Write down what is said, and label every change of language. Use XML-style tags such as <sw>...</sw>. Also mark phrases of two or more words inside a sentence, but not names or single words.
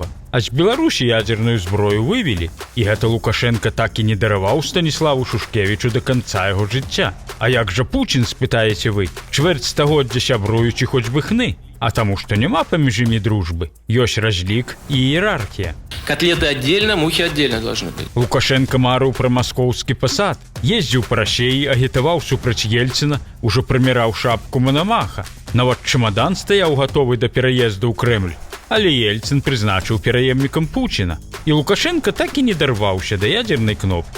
<be>А з Беларусі ядзерную зброю вывелі. І гэта Лукашенка так і не дараваў Станіславу Шушкевічу да канца яго жыцця. А як жа Пуцін, спытаеце вы? Чвэрць стагоддзя сябруючы хоць бы хны. А таму што няма паміж імі дружбы. Ёсць разлік і іерархія.</be> <ru>Котлеты отдельно, мухи отдельно должны быть.</ru> <be>Лукашенко марыў пра маскоўскі пасад. Ездзіў па Расеі, агітаваў супраць Ельціна, ужо прыміраў шапку Манамаха. Нават чамадан стаяў гатовы да пераезду ў Крэмль. Але Ельцін прызначыў пераемнікам Пуціна. І Лукашенко так і не дарваўся да ядзернай кнопкі.</be>